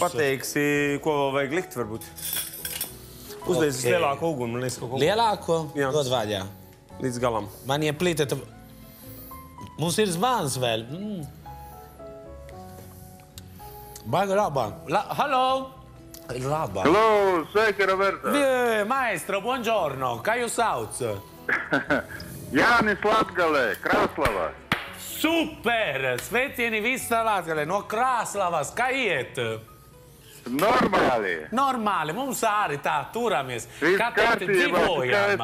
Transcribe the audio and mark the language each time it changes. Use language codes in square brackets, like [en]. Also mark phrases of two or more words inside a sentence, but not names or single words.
[lv] pateiksi, ko vēl vajag likt, varbūt. Uzliec uz lielāko uguni. Lielāko? Jā. Dod vaļā. Līdz galam. Man ieplīta... Mums ir zvans vēl. Baigi labāk. Halo! Labāk. Hello, sveiki, Roberta. [it] Maestro, buongiorno. [lv] Kā jūs sauc? Jānis Latgalē, Krāslavā. Super! Sveicieni visā Latgalē, no Krāslavas. Kā iet? Normāli. Normāli, mums arī tā turamies. Viss Kā teikt, kārtībā, tikai es